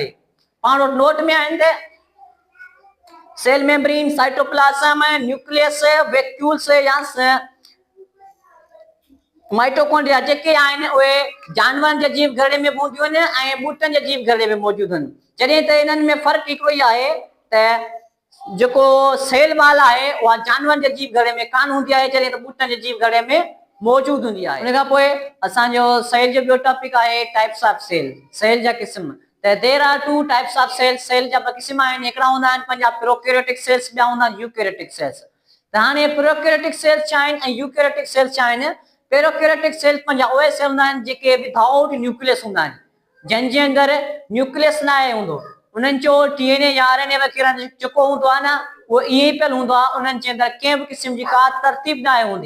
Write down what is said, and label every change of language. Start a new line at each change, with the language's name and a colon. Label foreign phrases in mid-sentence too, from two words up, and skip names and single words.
Sindhi: पाण वटि नोट में आहिनि त
English: cell membrane,
Sindhi: साइटोप्लाज़म, न्यूक्लियस, वैक्यूल्स या माइटोकॉन्ड्रिया जेके आहिनि उहे जानवरनि जे जीव घड़े में हूंदियूं आहिनि ऐं ॿूटनि जे जीव घड़े में मौजूदु आहिनि। जॾहिं त इन्हनि में फ़र्क़ु हिकिड़ो ई आहे त जेको
English: cell wall
Sindhi: आहे उहा जानवरनि जे जीव घड़े में कान हूंदी आहे, जॾहिं त ॿूटनि जे जीव घड़े में मौजूदु हूंदी आहे। उन खां पोइ असांजो सेल जो ॿियो टॉपिक आहे
English: types of cell,
Sindhi: सेल जा क़िस्म।
English: त there are two types of cell.
Sindhi: सेल जा ॿ क़िस्म आहिनि। हिकिड़ा हूंदा आहिनि पंहिंजा
English: prokaryotic cells,
Sindhi: ॿिया हूंदा आहिनि
English: eukaryotic cells.
Sindhi: त हाणे
English: prokaryotic cells
Sindhi: छा आहिनि ऐं
English: eukaryotic cells
Sindhi: छा आहिनि।
English: prokaryotic cells
Sindhi: पंहिंजा उहे सेल हूंदा आहिनि जेके
English: without nucleus
Sindhi: हूंदा आहिनि, जंहिंजे अंदरि न्यूक्लियस न आहे हूंदो। उन्हनि जो डीएनए या आरएनए वग़ैरह जेको हूंदो आहे न उहो ईअं ई पियल हूंदो आहे, उन्हनि जे अंदरि कंहिं बि क़िस्म जी का तरतीब न आहे हूंदी।